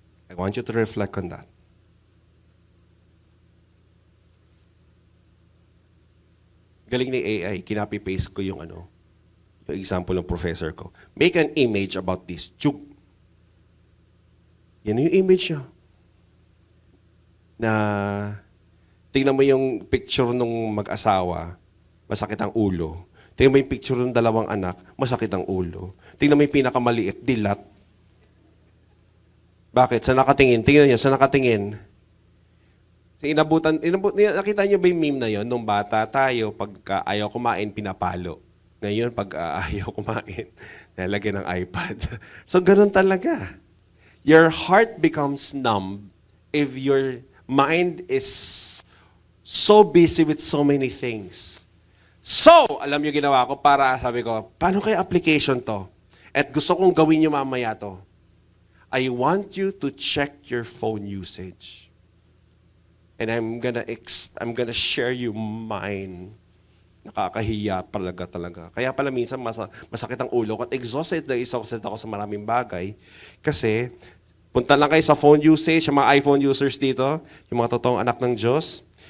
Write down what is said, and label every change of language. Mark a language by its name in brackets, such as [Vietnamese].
[English] I want you to reflect on that. [Filipino] Galing ni AI, kinapi-paste ko yung example ng professor ko. [English] Make an image about this. Chuk. [Filipino] Yan yung image niya. Na, tingnan mo yung picture nung mag-asawa, masakit ang ulo. Tingnan mo yung picture ng dalawang anak, masakit ang ulo. Tingnan mo yung pinakamaliit, dilat. Bakit? Sa nakatingin? Tingnan niyo, sa nakatingin. Nakita niyo ba yung meme na yon? Nung bata tayo, pagka ayaw kumain, pinapalo. Ngayon, pag ayaw kumain, nalagyan ng iPad. So, ganun talaga. [English] Your heart becomes numb if your mind is so busy with so many things. [Filipino] So, alam niyo ginawa ko para sabi ko, paano kaya application to? At gusto kong gawin niyo mamaya to. [English] I want you to check your phone usage. And I'm gonna share you mine. [Filipino] Nakakahiya talaga. Kaya pala minsan masakit ang ulo ko at exhausted ako sa maraming bagay. Kasi, punta lang kayo sa phone usage, yung mga iPhone users dito, yung mga totoong anak ng Diyos.